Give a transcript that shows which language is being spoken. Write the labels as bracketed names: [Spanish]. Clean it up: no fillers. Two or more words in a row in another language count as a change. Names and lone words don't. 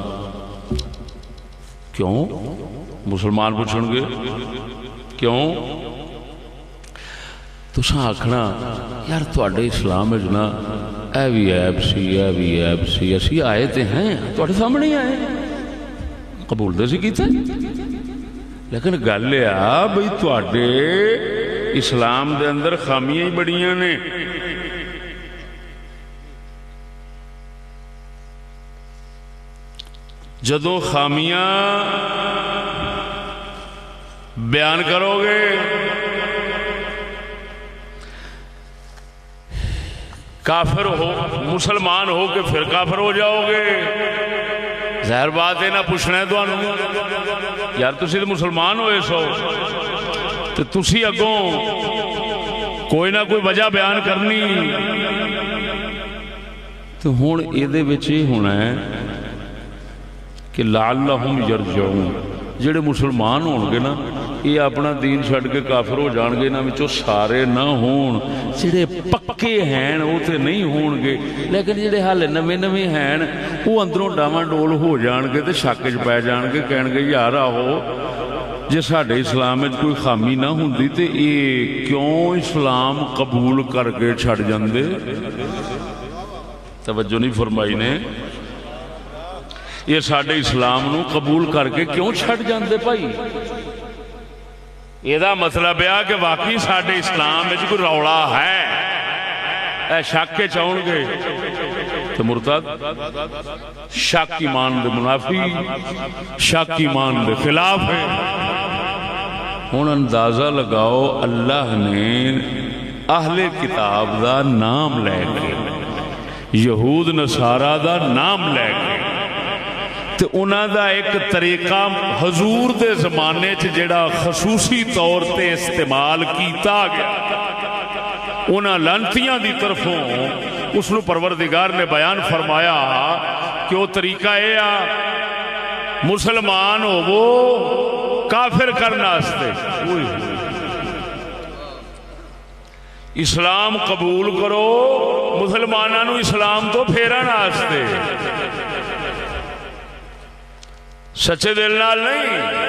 [Punjabi] کیوں؟ مسلمان پوچھن گے کیوں؟ تساں آکھنا یار تواڈے اسلام وچ نا اے بھی عیب سی، اے بھی عیب سی، اسی آئے تے ہیں تواڈے سامنے ہی آئے، قبول تے سی کیتا، لیکن گل یہ آ بھئی تواڈے اسلام دے اندر خامیاں ہی بڑیاں نے۔ جدوں خامیاں بیان کرو گے کافر ہو، مسلمان ہو کے پھر کافر ہو جاؤ گے۔ ظاہر بات ہے نہ پوچھنا ہے تو یار تسی تو مسلمان ہوئے سو تو تسی اگوں کوئی نہ کوئی وجہ بیان کرنی، تو ہون ایدے بچے ہونا ہے کہ [Arabic] لعلہم یرجعون، [Punjabi] جڑے مسلمان ہون گے نا یہ اپنا دین چھڑ کے کافر ہو جان گے، انہاں وچوں سارے نہ ہون، جڑے پکے ہیں وہ تے نہیں ہون گے، لیکن جڑے حال نویں نویں ہیں وہ اندروں ڈاواں ڈول ہو جان گے تے شک وچ پے جان گے، کہن گے یار آہو جے ساڈے اسلام وچ کوئی خامی نہ ہوندی تے اے کیوں اسلام قبول کر کے چھڑ جاندے؟ توجہ نہیں فرمائی نے؟ یہ ساڈے اسلام نو قبول کر کے کیوں چھڑ جاندے بھائی؟ یہ مطلب ہے کہ واقعی ساڈے اسلام میں کوئی روڑا ہے، اے شک کے چاہن گے تو مرتد، شک ایمان دے منافی، شک ایمان دے خلاف ہے۔ ہن اندازہ لگاؤ اللہ نے اہل کتاب دا نام لے کے، یہود نصارہ دا نام لے کے، تے انہاں دا ایک طریقہ حضور دے زمانے چ جڑا خصوصی طور تے استعمال کیتا گیا، انہاں لعنتیاں دی طرفوں اس نو پروردگار نے بیان فرمایا کہ وہ طریقہ اے آ مسلمان ہوو کافر کرنا واسطے، اسلام قبول کرو مسلماناں نو اسلام تو پھیرن واسطے، سچے دل نال نہیں۔